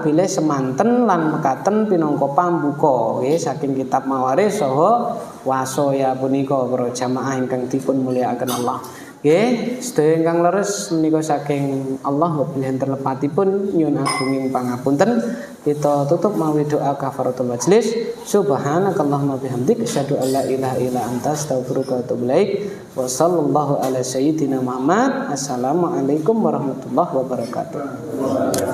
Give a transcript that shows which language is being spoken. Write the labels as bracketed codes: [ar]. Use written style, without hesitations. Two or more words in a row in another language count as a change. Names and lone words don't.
[jv] Bila semanten lan mekaten pinangka pambuka nggih saking kitab Mawaris saha wasaya punika para jamaah ingkang dipun mulyakaken Allah. Nggih, sedaya ingkang leres menika saking Allah wabillahi terlepatipun nyuwun agunging pangapunten. Kita tutup mawi doa [ar] كفارة المجلس. سبحانك اللهم بحمدك أشهد أن لا إله إلا أنت أستغفرك وأتوب إليك. وصلى الله على سيدنا محمد. السلام عليكم ورحمة الله وبركاته.